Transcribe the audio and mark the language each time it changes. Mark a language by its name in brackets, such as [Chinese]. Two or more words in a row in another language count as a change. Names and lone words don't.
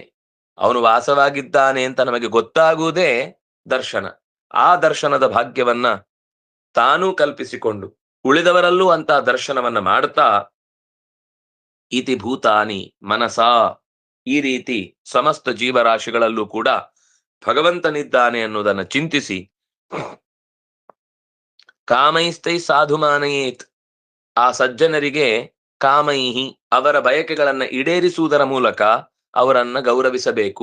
[Kannada] ಅವನು ವಾಸವಾಗಿದ್ದಾನೆ ಅಂತ ನಮಗೆ ಗೊತ್ತಾಗುವುದೇ ದರ್ಶನ. ಆ ದರ್ಶನದ ಭಾಗ್ಯವನ್ನ ತಾನೂ ಕಲ್ಪಿಸಿಕೊಂಡು ಉಳಿದವರಲ್ಲೂ ಅಂತ ದರ್ಶನವನ್ನ ಮಾಡ್ತಾ, [Sanskrit] ಇತಿ ಭೂತಾನಿ ಮನಸಾ, [Kannada] ಈ ರೀತಿ ಸಮಸ್ತ ಜೀವರಾಶಿಗಳಲ್ಲೂ ಕೂಡ ಭಗವಂತನಿದ್ದಾನೆ ಅನ್ನೋದನ್ನ ಚಿಂತಿಸಿ, [Sanskrit] ಕಾಮೈಸ್ತೈ ಸಾಧುಮಾನಯೇತ್, [Kannada] ಆ ಸಜ್ಜನರಿಗೆ ಕಾಮೈಹಿ, ಅವರ ಬಯಕೆಗಳನ್ನ ಈಡೇರಿಸುವುದರ ಮೂಲಕ ಅವರನ್ನ ಗೌರವಿಸಬೇಕು.